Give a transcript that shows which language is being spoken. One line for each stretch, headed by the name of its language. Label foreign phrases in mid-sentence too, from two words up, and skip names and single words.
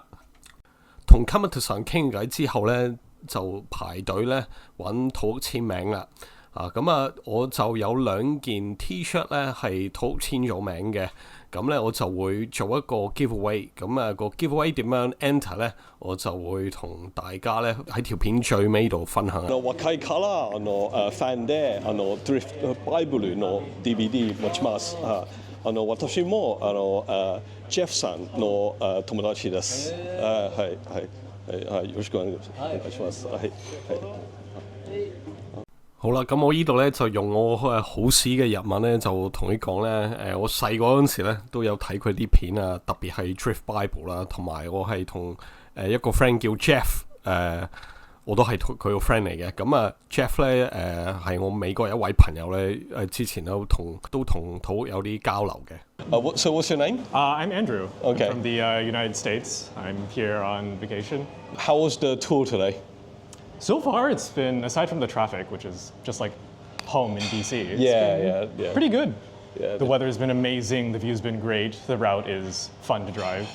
Cantonese: 同 Kamatasar 傾偈之後咧就排隊咧揾土屋簽名啦。我就有2件 T-shirt 咧係土屋簽咗名嘅，咁咧我就會做一個 giveaway，個 giveaway 點樣 enter 咧，我就會同大家咧喺條片最尾度分享。
Japanese: 若いからファンでドリフトバイブルの DVD 持ちます。私もジェフさんの友達です。よろしくお願いします。
Cantonese: 好啦，咁我呢度咧就用我好屎嘅日文咧，就同你講咧，我細個嗰陣時咧都有睇佢啲片啊，特別係 Drift Bible 啦，同埋我係同一個 friend 叫 Jeff，我都係佢個 friend 嚟嘅。咁Jeff 咧係我美國一位朋友咧，之前都同土屋有啲交流嘅。
English: So what's your name? I'm Andrew. Okay. From the United States. I'm here on vacation. How was the tour today? So far, it's been, aside from the traffic, which is just like home in DC, it's Yeah. pretty good. Yeah, the weather's been amazing, the view's been great, the route is fun to drive.